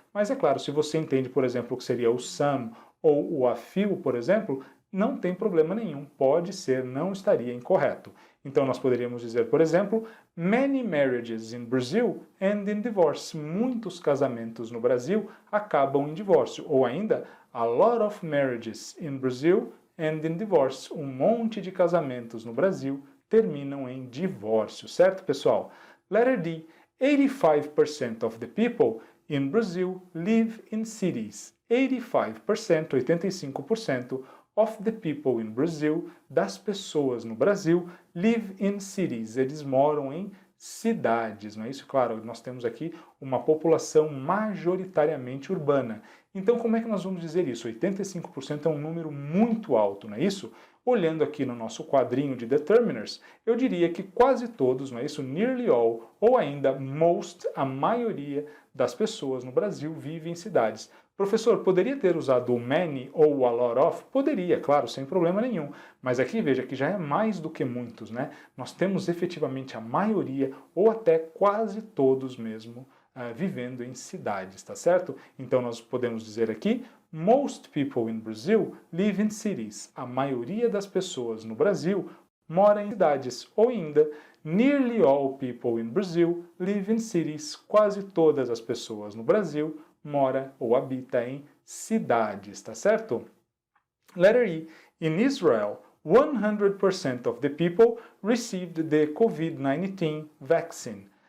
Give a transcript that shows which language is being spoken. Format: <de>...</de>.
<pt>Mas é claro, se você entende, por exemplo, o que seria o some ou o a few, por exemplo, não tem problema nenhum, pode ser, não estaria incorreto. Então nós poderíamos dizer, por exemplo,</pt> <en>many marriages in Brazil end in divorce.</en> <pt>Muitos casamentos no Brasil acabam em divórcio.</pt> <en>Ou ainda, a lot of marriages in Brazil end in divorce.</en> <pt>Um monte de casamentos no Brasil terminam em divórcio, certo, pessoal?</pt> <en>Letter D. 85% of the people in Brazil live in cities. 85%, 85% of the people in Brazil,</en> <pt>das pessoas no Brasil,</pt> <en>live in cities.</en> <pt>Eles moram em cidades, não é isso? Claro, nós temos aqui uma população majoritariamente urbana. Então, como é que nós vamos dizer isso? 85% é um número muito alto, não é isso? Olhando aqui no nosso quadrinho de determiners, eu diria que quase todos, não é isso?</pt> <en>Nearly all,</en> <pt>ou ainda most, a maioria das pessoas no Brasil vivem em cidades. Professor, poderia ter usado o many ou a lot of? Poderia, claro, sem problema nenhum. Mas aqui veja que já é mais do que muitos, né? Nós temos efetivamente a maioria, ou até quase todos mesmo, vivendo em cidades, tá certo? Então nós podemos dizer aqui,</pt> <en>most people in Brazil live in cities.</en> <pt>A maioria das pessoas no Brasil mora em cidades.</pt> <en>Ou ainda, nearly all people in Brazil live in cities.</en> <pt>Quase todas as pessoas no Brasil mora ou habita em cidades, tá certo?</pt> <en>Letter E. In Israel, 100% of the people received the COVID-19 vaccine.</en>